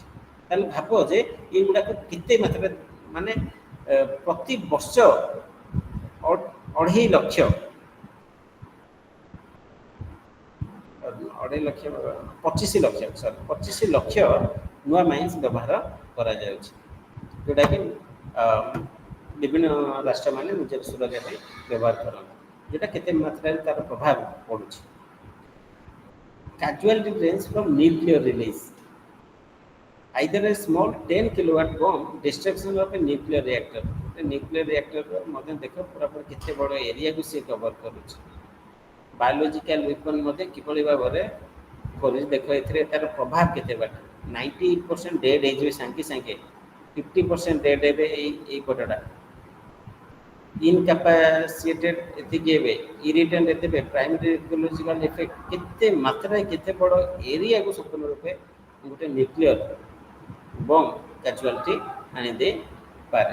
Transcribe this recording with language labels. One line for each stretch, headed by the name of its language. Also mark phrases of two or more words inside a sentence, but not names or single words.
Odia: ତାହେଲେ ଭାବ ଯେ ଏଇଗୁଡ଼ାକ କେତେ ମାତ୍ରାରେ ମାନେ ପ୍ରତି ବର୍ଷ 2.5 ଲକ୍ଷ 25 ଲକ୍ଷ ନୂଆ ମାଇନ୍ସ ବ୍ୟବହାର କରାଯାଉଛି, ଯେଉଁଟାକି ବିଭିନ୍ନ ରାଷ୍ଟ୍ରମାନେ ନିଜର ସୁରକ୍ଷା ପାଇଁ ବ୍ୟବହାର କରନ୍ତି, ଯେଉଁଟା କେତେ ମାତ୍ରାରେ ତା'ର ପ୍ରଭାବ ପଡ଼ୁଛି।
English: Casualty range from nuclear release. Either a small 10 kilowatt bomb destruction of a nuclear reactor. nuclear reactor
Odia: ମଧ୍ୟ ଦେଖ ପୁରାପୁରି କେତେ ବଡ଼ ଏରିଆକୁ ସେ କଭର କରୁଛି।
English: biological weapon
Odia: ମଧ୍ୟ କିଭଳି ଭାବରେ କରୁଛି ଦେଖ, ଏଥିରେ ତା'ର ପ୍ରଭାବ କେତେ ବାଟ। 98% ଡେଡ୍ ହେଇଯିବେ ସାଙ୍ଗେ ସାଙ୍ଗେ, 50% ଡେଡ୍ ହେବେ ଏଇ ପଟଟା, ଇନକାପାସିଟେଡ୍ ଏତିକି ହେବେ, ଇରିଟେଣ୍ଟ ଏତେ ହେବେ,
English: primary ecological effect
Odia: କେତେ ମାତ୍ରାରେ କେତେ ବଡ଼ ଏରିଆକୁ ସମ୍ପୂର୍ଣ୍ଣ ରୂପେ ଗୋଟେ
English: nuclear bomb casualty
Odia: ଆଣିଦେଇପାରେ।